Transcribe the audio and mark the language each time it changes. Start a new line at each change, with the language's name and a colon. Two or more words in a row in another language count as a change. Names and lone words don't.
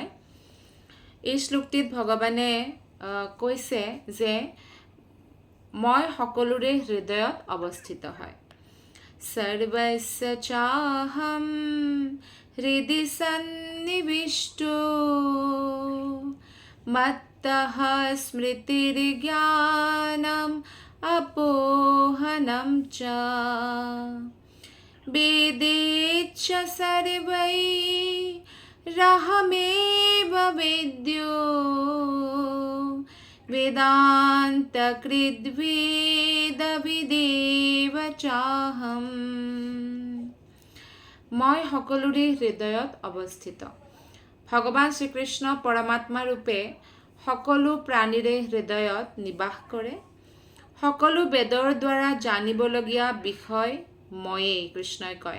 Assamese: এই শ্লোকটিত ভগৱানে কৈছে যে মই সকলোৰে হৃদয়ত অৱস্থিত হয়।
Sanskrit: সৰ্বস্য চাহম হৃদি সন্নিবিষ্ট মত্তঃ স্মৃতিৰ জ্ঞানম আপোহনম চ वेदेच्च सर्वैरहमेव वेद्यो वेदान्तकृद्वेदविदेव चाहम।
Assamese: মই সকলোৰে হৃদয়ত অৱস্থিত। ভগৱান শ্ৰীকৃষ্ণ পৰমাত্মা ৰূপে সকলো প্ৰাণীৰে হৃদয়ত নিবাস কৰে। সকলো বেদৰ দ্বাৰা জানিবলগীয়া বিষয় ময়েই, কৃষ্ণই কয়।